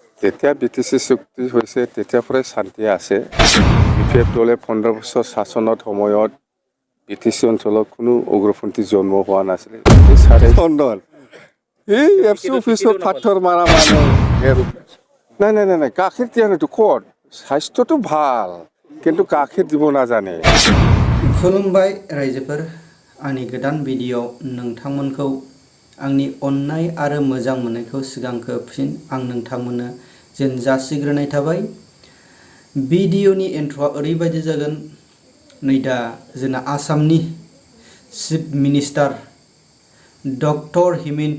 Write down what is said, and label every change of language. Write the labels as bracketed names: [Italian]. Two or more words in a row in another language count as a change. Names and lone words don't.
[Assamese] তেতিয়া BTC চুক্তি হৈছে তেতিয়াৰ পৰাই শান্তি আছে বিফেপ দলে 15 বছৰ শাসনত সময়ত BTC অঞ্চলত কোনো উগ্ৰপন্থী জন্ম হোৱা নাছিল এই সাৰে সন্দন এই ABSU অফিচত পাথৰ মাৰা মানুহ নাই গাখীৰ দিয়া নটো ক'ত স্বাস্থ্যটো ভাল কিন্তু গাখীৰ দিব নাজানে [Bodo] खुलुमबाय रायजोफोर आंनि गोदान भिडिअ नोंथांमोनखौ आंनि अननाय आरो मोजां मोननायखौ सिगांखो फिन आं नोंथांमोननो जेन जासिग्रोनाय थाबाय भिडिअनि एन्ट्रआ ओरैबायदि जागोन नै दा जोंना आसामनि [English] chief minister [Bodo] डक्टर हेमेन्ट